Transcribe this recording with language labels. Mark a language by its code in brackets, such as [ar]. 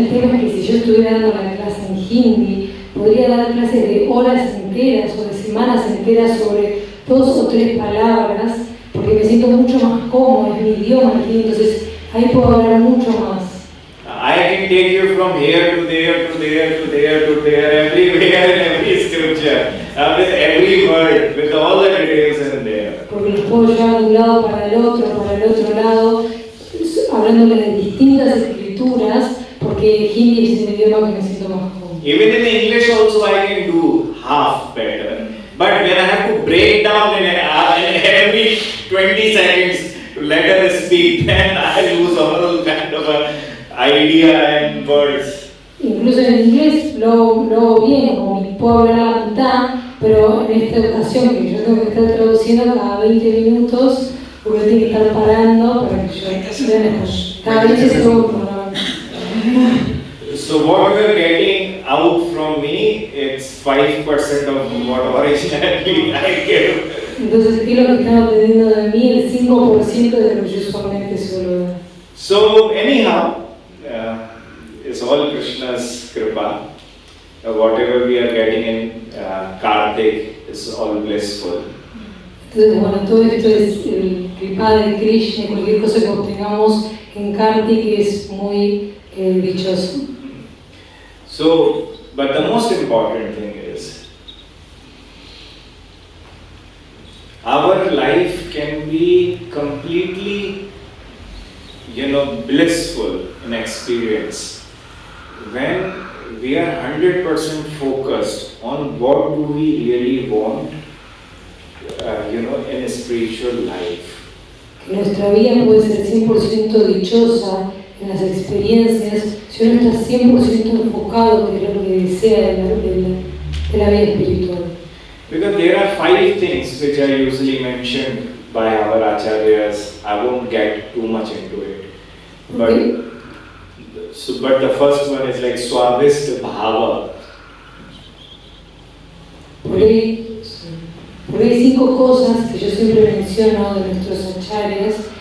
[es] El tema es que si yo estuviera dando la clase en Hindi, podría dar clases de horas enteras o de semanas enteras sobre 2 o 3 palabras, porque me siento mucho más cómodo, es mi idioma, entonces ahí puedo hablar mucho más. [en] I can take you from here to there, to there, to there, to there, everywhere in every scripture, with every word, with all the details in there. [es] Porque los puedo llevar de un lado para el otro lado, hablándole de distintas escrituras, porque Hindi es el idioma que me siento más cómodo. [en] Even in English also I can do half better. But when I have to break down in every 20 seconds to let her speak, then I lose all kind of a idea and words. [es] Incluso en inglés lo hago bien, como puedo hablar a la mitad, pero en esta ocasión que yo tengo que estar traduciendo cada 20 minutos, porque tengo que estar parando para que yo cada 20 segundos. [en] So what we are getting out from me, it's 5% of what originally I gave. [es] Entonces, ¿qué es lo que están obteniendo de mí? El 5% de lo que yo usualmente suelo dar. [en] So anyhow, it's all Krishna's kripa. Whatever we are getting in Kartik is all blissful. [es] Entonces, bueno, todo esto es el kripa de Krishna, cualquier cosa que obtengamos en Kartik es muy dichoso. [en] So, but the most important thing is, our life can be completely, blissful in experience when we are 100% focused on what do we really want, in a spiritual life. [es] Que nuestra vida puede ser 100% dichosa en las experiencias si uno está 100% enfocado en lo que desea de la vida espiritual. [en] Because there are 5 things which are usually mentioned by our acharyas. I won't get too much into it. But, but the first one is like swavist bhava. [es] Por ahí hay 5 cosas que yo siempre menciono de nuestros acharyas.